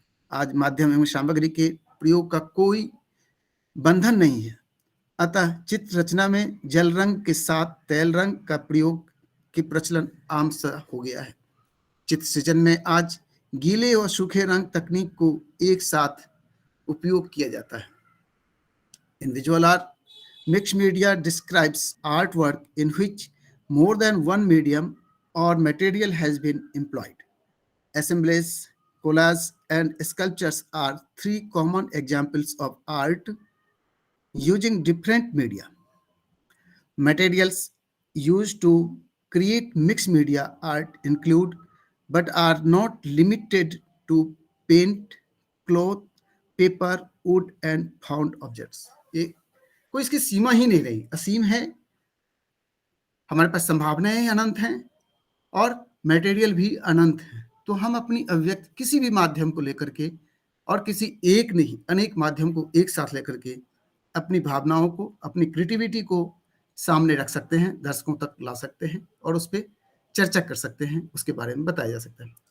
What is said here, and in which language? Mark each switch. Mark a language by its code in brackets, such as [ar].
[hi] आज माध्यम एवं सामग्री के प्रयोग का कोई बंधन नहीं है, अतः चित्र रचना में जल रंग के साथ तैल रंग का प्रयोग की प्रचलन आम सा हो गया है। चित्र सृजन में आज गीले और सूखे रंग तकनीक को एक साथ उपयोग किया जाता है। [en] In visual art, mixed media describes artwork in which more than one medium or material has been employed. Assemblies, collages, and sculptures are three common examples of art using different media. Materials used to create mixed media art include, but are not limited to, paint, cloth, paper, wood and found objects. [hi] ये कोई इसकी सीमा ही नहीं रही, असीम है। हमारे पास संभावनाएं अनंत हैं और मटेरियल भी अनंत है। तो हम अपनी अभिव्यक्ति किसी भी माध्यम को लेकर के, और किसी एक नहीं अनेक माध्यम को एक साथ लेकर के अपनी भावनाओं को, अपनी क्रिएटिविटी को सामने रख सकते हैं, दर्शकों तक ला सकते हैं और उस पर चर्चा कर सकते हैं, उसके बारे में बताया जा सकता है।